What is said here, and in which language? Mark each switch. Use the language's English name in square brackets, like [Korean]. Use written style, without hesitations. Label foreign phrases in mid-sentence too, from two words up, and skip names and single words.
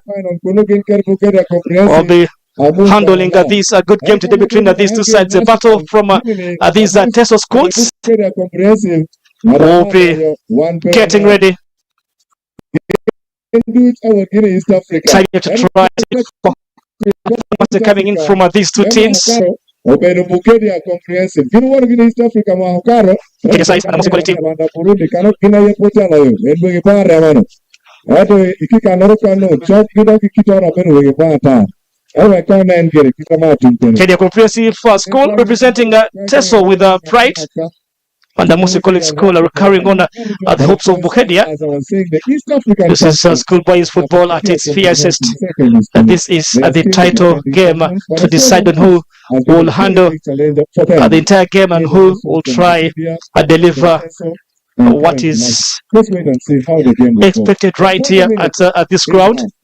[English] Will be handling this good game today between these two sides. A battle from these Teso schools. Will be getting ready. Excited to try coming in from these two teams. BUKEDEA Comprehensive. East Africa mahokaro. BUKEDEA Comprehensive School representing Teso with pride. And AMUS College School are carrying on the hopes of BUKEDEA. This is schoolboys football at its fiercest. This is the title game to decide on who will handle the entire game and who will try and deliver what is expected right here at this ground.